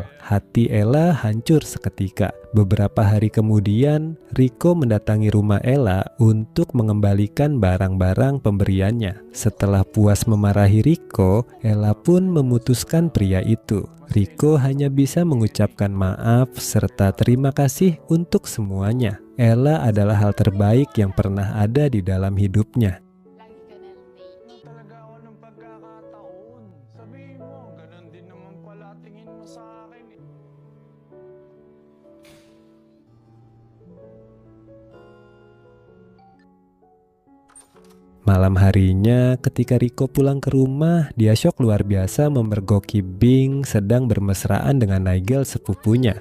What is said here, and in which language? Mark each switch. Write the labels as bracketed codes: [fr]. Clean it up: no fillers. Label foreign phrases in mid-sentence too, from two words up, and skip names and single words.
[id] Hati Ella hancur seketika. Beberapa hari kemudian, Riko mendatangi rumah Ella untuk mengembalikan barang-barang pemberiannya. Setelah puas memarahi Riko, Ella pun memutuskan pria itu. Riko hanya bisa mengucapkan maaf serta terima kasih untuk semuanya. Ella adalah hal terbaik yang pernah ada di dalam hidupnya. [tl] Lagi ka na late. Talaga ako ng pagkakataon. Sabihin mo, ganun din naman pala tingin mo sa akin eh. [id] Malam harinya, ketika Riko pulang ke rumah, dia syok luar biasa memergoki Bing sedang bermesraan dengan Nigel sepupunya.